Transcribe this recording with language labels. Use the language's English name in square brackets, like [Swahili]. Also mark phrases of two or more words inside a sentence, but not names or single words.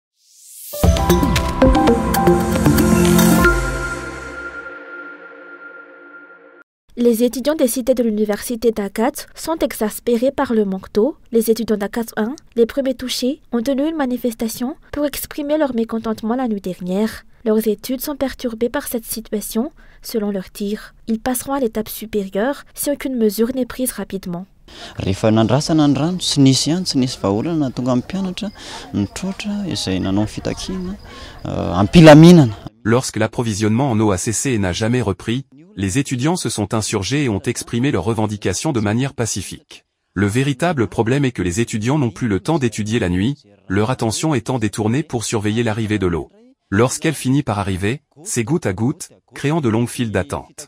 [French] Les étudiants des cités de l'université d'Agathe sont exaspérés par le manque d'eau. Les étudiants d'Agathe 1, les premiers touchés, ont tenu une manifestation pour exprimer leur mécontentement la nuit dernière. Leurs études sont perturbées par cette situation, selon leur tir. Ils passeront à l'étape supérieure si aucune mesure n'est prise rapidement. [Malagasy] Rehefa nandrasana ny rano tsy nisy ihany tsy nisy vahaolana tonga amin'ny mpianatra nitrotra izay nanao fitakiana ampilaminana. [French] Lorsque l'approvisionnement en eau a cessé et n'a jamais repris, les étudiants se sont insurgés et ont exprimé leurs revendications de manière pacifique. Le véritable problème est que les étudiants n'ont plus le temps d'étudier la nuit, leur attention étant détournée pour surveiller l'arrivée de l'eau. Lorsqu'elle finit par arriver, c'est goutte à goutte, créant de longues files d'attente.